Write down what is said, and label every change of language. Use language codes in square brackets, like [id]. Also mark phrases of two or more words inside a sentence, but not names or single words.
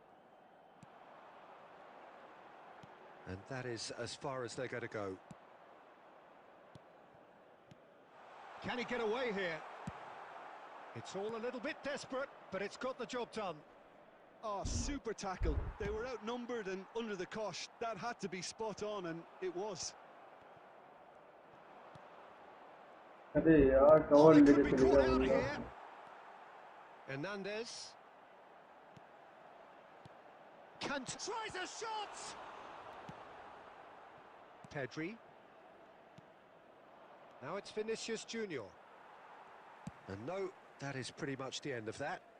[en] And that is as far as they're going to go. Can he get away here? It's all a little bit desperate, but it's got the job done. Oh, super tackle. They were outnumbered and under the cosh. That had to be spot on, and it was. [hi] अरे यार [en] Oh, [hi] कवर [en] they [hi] लेके [en] could be [hi] चले [en] caught [hi] गया [en] out [hi] बंदा। [en] here. Hernandez. Kant tries a shot. Pedri. Now it's Vinicius Junior. And no, that is pretty much the end of that.